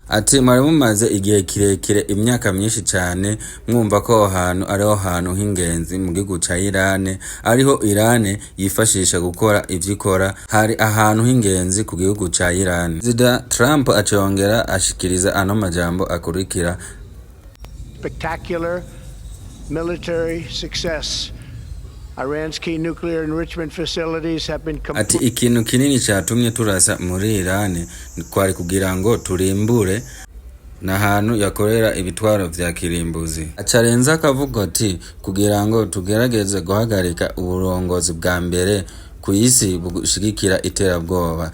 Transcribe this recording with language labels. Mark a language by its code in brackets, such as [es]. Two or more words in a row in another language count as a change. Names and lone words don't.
[rn] Ati mwari mumaze igihe kirekire, imyaka myinshi cyane, mwumva ko aho hantu ariho hantu h'ingenzi mu gihugu ca Iran, ariho Iran yifashisha gukora ivyikora. Hari ahantu h'ingenzi ku gihugu ca Iran. Perezida Trump acongera ashikiriza ano majambo akurikira: [en] spectacular military success. Iran's key nuclear enrichment facilities have been [rn] ati ikintu kinini catumye turasa muri Iran kwari kugira ngo turimbure na hantu yakorera ibitwaro vya kirimbuzi. Acarenza akavuga ati kugira ngo tugerageze guhagarika uburongozi bwa mbere ku isi bushigikira iterabwoba.